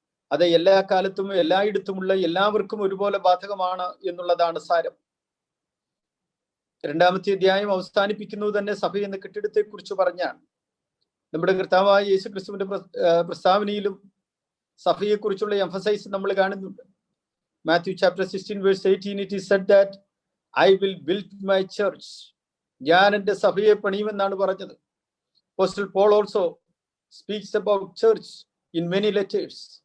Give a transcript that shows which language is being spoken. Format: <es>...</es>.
<ml>അത് എല്ലാ കാലത്തും എല്ലായിടത്തുമുള്ള എല്ലാവർക്കും ഒരുപോലെ ബാധകമാണ് എന്നുള്ളതാണ് സാരം. 2-ാമത്തെ അധ്യായം അവസാനിപ്പിക്കുന്നത് തന്നെ സഭ എന്ന കെട്ടിടത്തെ കുറിച്ച് പറഞ്ഞാണ്. നമ്മുടെ കർത്താവായ യേശു ക്രിസ്തുവിന്റെ പ്രസ്താവനയിലും സഭയെക്കുറിച്ചുള്ള എംഫസൈസ് നമ്മൾ കാണുന്നുണ്ട്.</ml> <en>Matthew chapter 16 verse 18, it is said that I will build my church.</en> <ml>ഞാൻ എൻ്റെ സഭയെ പണിയുമെന്നാണ് പറഞ്ഞത്.</ml> <en>Apostle Paul also speaks about church in many letters.</en>